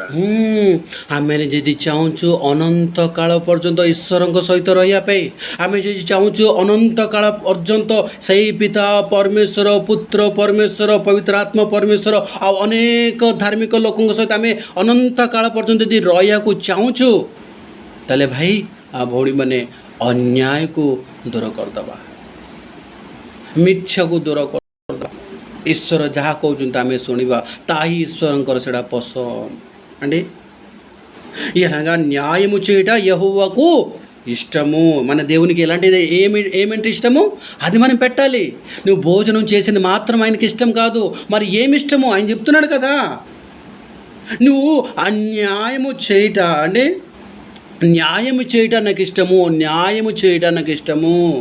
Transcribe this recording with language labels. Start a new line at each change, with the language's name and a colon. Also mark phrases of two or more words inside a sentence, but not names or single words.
Odia: ଆମେ ଯଦି ଚାହୁଁଛୁ ଅନନ୍ତ କାଳ ପର୍ଯ୍ୟନ୍ତ ଈଶ୍ୱରଙ୍କ ସହିତ ରହିବା ପାଇଁ, ଆମେ ଯଦି ଚାହୁଁଛୁ ଅନନ୍ତ କାଳ ପର୍ଯ୍ୟନ୍ତ ସେଇ ପିତା ପରମେଶ୍ୱର, ପୁତ୍ର ପରମେଶ୍ୱର, ପବିତ୍ର ଆତ୍ମା ପରମେଶ୍ୱର ଆଉ ଅନେକ ଧାର୍ମିକ ଲୋକଙ୍କ ସହିତ ଆମେ ଅନନ୍ତ କାଳ ପର୍ଯ୍ୟନ୍ତ ଯଦି ରହିବାକୁ ଚାହୁଁଛୁ, ତାହେଲେ ଭାଇ ଆଉ ଭଉଣୀମାନେ ଅନ୍ୟାୟକୁ ଦୂର କରିଦେବା, ମିଥ୍ୟାକୁ ଦୂର କରିଦେବା। ଈଶ୍ୱର ଯାହା କହୁଛନ୍ତି ଆମେ ଶୁଣିବା, ତା ହିଁ ଈଶ୍ୱରଙ୍କର ସେଇଟା ପସନ୍ଦ అండి.
Telugu: ఇలాగా న్యాయము చేయట యెహోవాకు ఇష్టము. మన దేవునికి ఎలాంటిది ఏమంటే ఇష్టము అది మనం పెట్టాలి. నువ్వు భోజనం చేసింది మాత్రం ఆయనకి ఇష్టం కాదు, మరి ఏమి ఇష్టము ఆయన చెప్తున్నాడు కదా. నువ్వు అన్యాయము చేయట అంటే న్యాయము చేయట నాకు ఇష్టము, న్యాయము చేయట నాకు ఇష్టము.